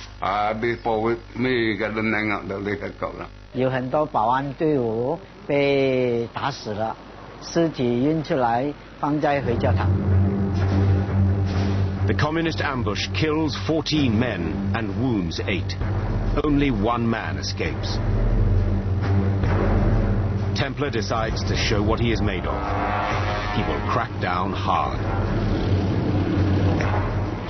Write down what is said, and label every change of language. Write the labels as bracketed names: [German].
[Malay] Habis pawit mi kalau nengok tak boleh cakap lah. [Chinese] 有很多保安队伍被打死了，尸体运出来放在回教堂。 [English] The communist ambush kills 14 men and wounds 8. Only one man escapes. Templar decides to show what he is made of. He will crack down hard.